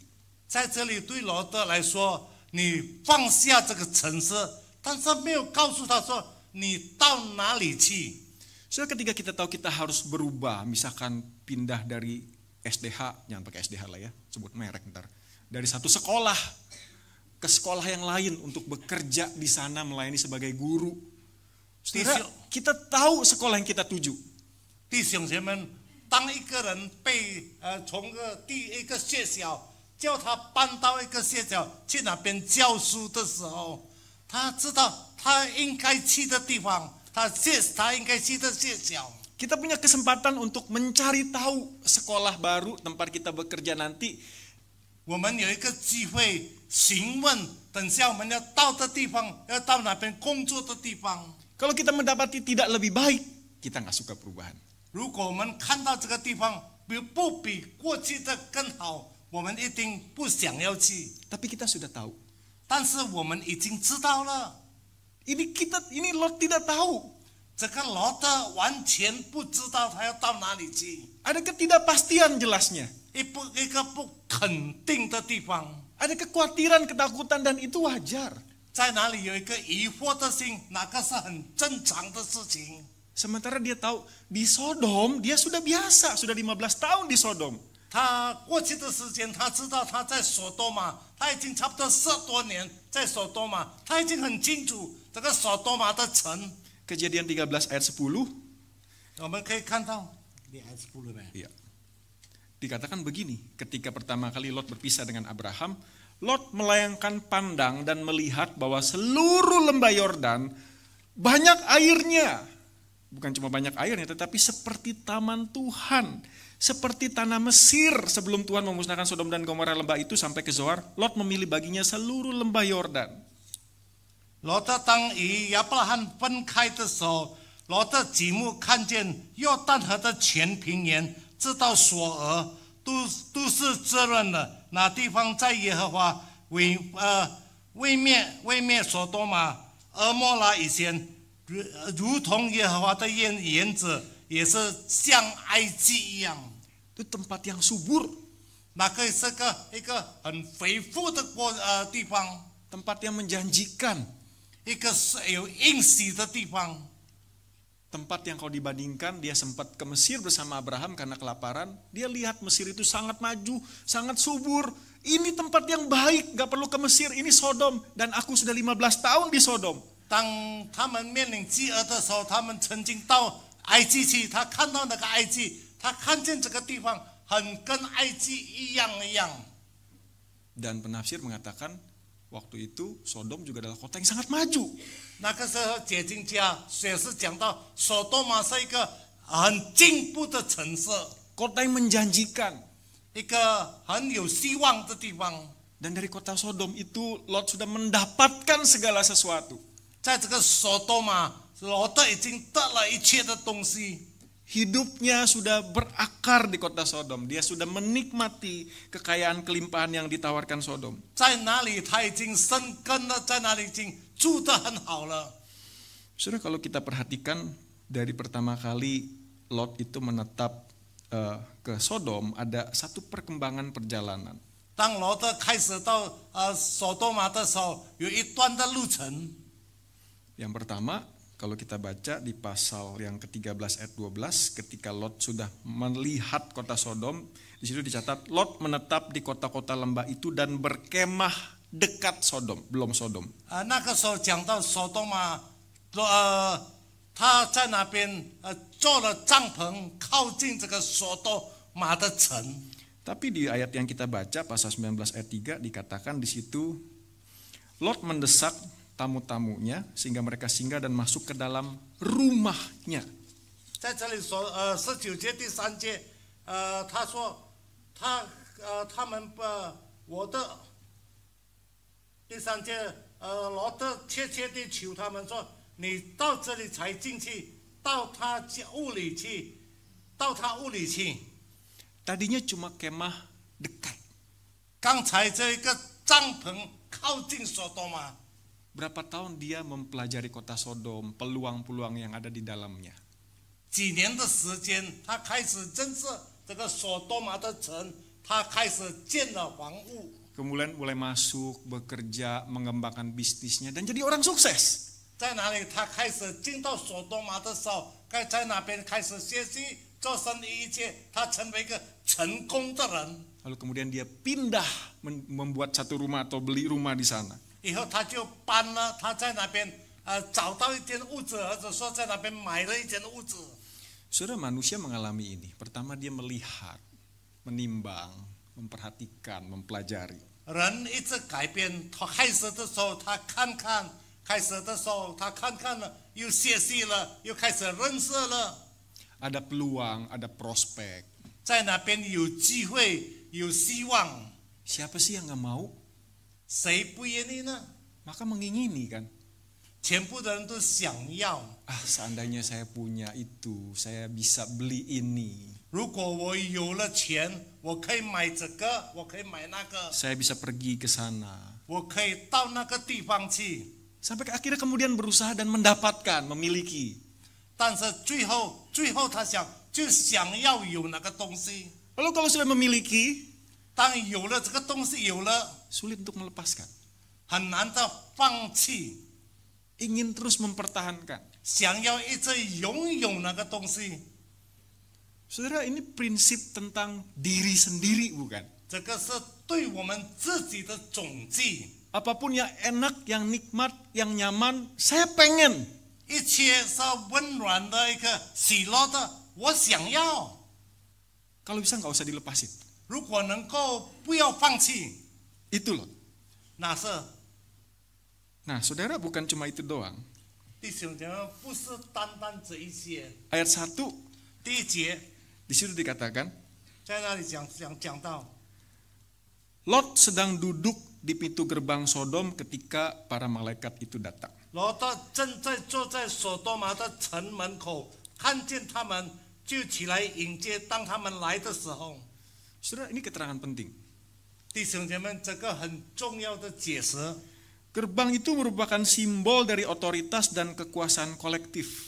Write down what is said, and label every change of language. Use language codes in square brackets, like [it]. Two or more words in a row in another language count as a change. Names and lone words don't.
[zh] 在这里对罗德来说，你放下这个城市，但是没有告诉他说你到哪里去。 [id] Saudara, ketika kita tahu kita harus berubah, misalkan pindah dari SDH, jangan pakai SDH lah ya, sebut merek ntar. Dari satu sekolah ke sekolah yang lain untuk bekerja di sana melayani sebagai guru. Saudara, kita tahu sekolah yang kita tuju. [zh] 弟兄姐妹，当一个人被从一个学校叫他搬到一个学校去那边教书的时候，他知道他应该去的地方。他应该去的学校。 [id] Kita punya kesempatan untuk mencari tahu sekolah baru tempat kita bekerja nanti. [zh] 我们有一个机会询问，等下我们要到的地方，要到哪边工作的地方。 [id] Kalau kita mendapati tidak lebih baik, kita nggak suka perubahan. [zh] 如果我们看到这个地方不比过去的更好，我们一定不想要去。 [id] Tapi kita sudah tahu. [zh] 但是我们已经知道了。 [id] Ini Lot tidak tahu. [zh] 这个罗德完全不知道他要到哪里去。 [id] Ada ketidakpastian jelasnya. [zh] 一个不肯定的地方。 [id] Ada kekhawatiran, ketakutan, dan itu wajar. [zh] 在哪里有一个疑惑的心，那个是很正常的事情。 [id] Sementara dia tahu di Sodom dia sudah biasa, sudah 15 tahun di Sodom. [zh] 他过去的时间，他知道他在索多玛，他已经差不多10多年在索多玛，他已经很清楚这个索多玛的城。 [id] Kejadian 13 ayat 10. [zh] 我们可以看到，你ayat 10 呗。 [id] Iya. Dikatakan begini, ketika pertama kali Lot berpisah dengan Abraham, Lot melayangkan pandang dan melihat bahwa seluruh lembah Yordan banyak airnya. Bukan cuma banyak airnya, tetapi seperti taman Tuhan. Seperti tanah Mesir sebelum Tuhan memusnahkan Sodom dan Gomora lembah itu sampai ke Zoar, Lot memilih baginya seluruh lembah Yordan. [zh] 罗德当与亚伯拉罕分开的时候，罗德举目看见约旦河的全平原，直到索俄，都是滋润的。那地方在耶和华未灭所多玛、俄摩拉以前，如同耶和华的园子， 也是像埃及一样， [id] Itu tempat yang subur, [zh] 那个是一个很肥富的地方， [id] tempat yang menjanjikan, [zh] 一个是有应许的地方。 [id] tempat yang kalau dibandingkan dia sempat ke Mesir bersama Abraham karena kelaparan, dia lihat Mesir itu sangat maju, sangat subur. Ini tempat yang baik, gak perlu ke Mesir, ini Sodom, dan aku sudah 15 tahun di Sodom. [zh] 当他们面临饥饿的时候，他们曾经到埃及去，他看到那个埃及，他看见这个地方很跟埃及一样。 [id] Dan penafsir mengatakan waktu itu Sodom juga adalah kota yang sangat maju. [zh] 那个时候解经家也是讲到，索多玛是一个很进步的城市， [id] Kota yang menjanjikan. [zh] 一个很有希望的地方。 [id] Dan dari kota Sodom itu Lot sudah mendapatkan segala sesuatu. [zh] 在这个索多玛，罗德已经得了一切的东西。 [id] Hidupnya sudah berakar di kota Sodom. Dia sudah menikmati kekayaan kelimpahan yang ditawarkan Sodom. [zh] 在哪里他已经生根了，在哪里已经住得很好了。 [id] Saudara, kalau kita perhatikan dari pertama kali Lot itu menetap ke Sodom, ada satu perkembangan perjalanan. [zh] 当罗德开始到索多玛的时候，有一段的路程。 [id] Yang pertama, kalau kita baca di pasal yang ke-13 ayat 12, ketika Lot sudah melihat kota Sodom, di situ dicatat Lot menetap di kota-kota lembah itu dan berkemah dekat Sodom, belum Sodom. [zh] 那个时候讲到索多玛，他在那边做了帐篷，靠近这个索多玛的城。 [id] Tapi di ayat yang kita baca pasal 19 ayat 3 dikatakan di situ Lot mendesak tamu-tamunya sehingga mereka singgah dan masuk ke dalam rumahnya. [zh] 在这里说，19节第3节，他说他们我的第3节，罗德切切地求他们说，你到这里才进去，到他屋里去，到他屋里去。 [id] Tadinya cuma kemah dekat. [zh] 刚才这个帐篷靠近索多玛。 [id] Berapa tahun dia mempelajari kota Sodom, peluang-peluang yang ada di dalamnya. [zh] 几年的时间，他开始认识这个索多玛的城，他开始建了房屋。 [id] Kemudian mulai masuk, bekerja, mengembangkan bisnisnya, dan jadi orang sukses. [zh] 在哪里？他开始进到索多玛的时候，在那边开始学习做生意，一切，他成为一个成功的人。 [id] Lalu kemudian dia pindah membuat satu rumah atau beli rumah di sana. [zh] 以后他就搬了，他在那边找到一间屋子，或者说在那边买了一间屋子。 [id] Saudara, manusia mengalami ini. Pertama dia melihat, menimbang, memperhatikan, mempelajari. [zh] 人一直改变，他开始的时候他看看，开始的时候他看看了，又学习了，又开始认识了。 [id] Ada peluang, ada prospek. [zh] 在那边有机会，有希望， [id] Siapa sih yang gak mau? [zh] 谁不愿意呢？ [id] Maka mengingini kan. [zh] 全部的人都想要。 [id] Seandainya saya punya itu, saya bisa beli ini. [zh] 如果我有了钱，我可以买这个，我可以买那个， [id] Saya bisa pergi ke sana. [zh] 我可以到那个地方去。 [id] Sampai akhirnya kemudian berusaha dan mendapatkan, memiliki. [zh] 但是最后他就想要有那个东西。 [id] Lalu kalau sudah memiliki, [zh] 当有了这个东西，有了 [id] sulit untuk melepaskan. [zh] 很难的放弃， [id] Ingin terus mempertahankan. [zh] 想要一直拥有那个东西。 [id] Saudara, ini prinsip tentang diri sendiri bukan? [zh] 这个是对我们自己的总计。 [id] Apapun yang enak, yang nikmat, yang nyaman, saya pengen. [zh] 一切是温暖的一个喜乐的，我想要。 [id] Kalau bisa nggak usah dilepasin. [zh] 如果能够不要放弃， [id] Itu loh. [zh] 那是 [id] Nah, saudara, bukan cuma itu doang. [zh] 弟兄姐妹，不是单单这一些。 [id] Ayat 1, [zh] 第一节 [id] di situ dikatakan, [zh] 在那里讲到， [id] Lot sedang duduk di pintu gerbang Sodom ketika para malaikat itu datang. [zh] 罗德正在坐在索多玛的城门口，看见他们，就起来迎接。当他们来的时候， [id] Saudara, ini keterangan penting. [zh] 弟兄姐妹，这个很重要的解释。 [id] Gerbang itu merupakan simbol dari otoritas dan kekuasaan kolektif.